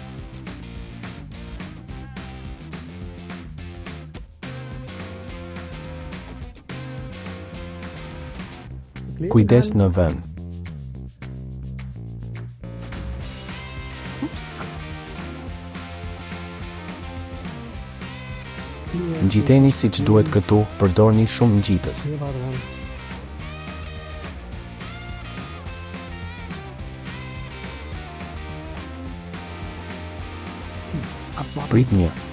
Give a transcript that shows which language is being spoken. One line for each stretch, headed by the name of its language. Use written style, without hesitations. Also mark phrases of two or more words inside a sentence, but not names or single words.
Albanian: Kujdes në vend. Ngjiteni siç duhet këtu, përdorni shumë ngjitës.
German: Hier war dran. Abwarten.
Albanian: Prit një.